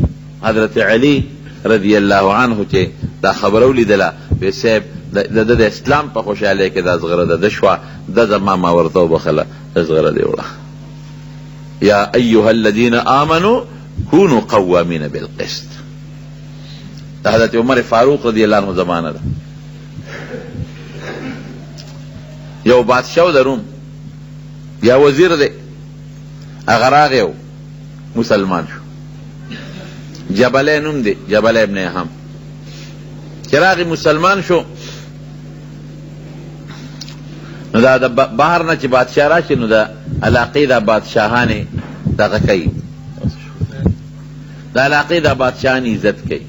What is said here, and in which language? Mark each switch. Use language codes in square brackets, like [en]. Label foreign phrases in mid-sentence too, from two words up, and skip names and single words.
[ps] حضرت علي [ar] رضی الله عنه [ps] چې دا خبره ولیدله وی صاحب د اسلام په خوشحالۍ کې دا زغره ده شوه ده زما ما ورته وبخله د زغره دې وړه. [ar] یا ایها الذین آمنوا کونوا قوامین بالقسط. [ps] دا حضرت عمر فاروق [ar] رضی اللہ عنہ [ps] زمانہ ده. یو بادشاہ د روم یا وزیر دی هغه راغی مسلمان شو. جبله نوم دی جبله ابن اهم چې راغی مسلمان شو نو دا د بهر نه چې بادشاہ راشي نو د علاقې د بادشاهانې دغه کوي د علاقې د بادشاهانې عزت کوي.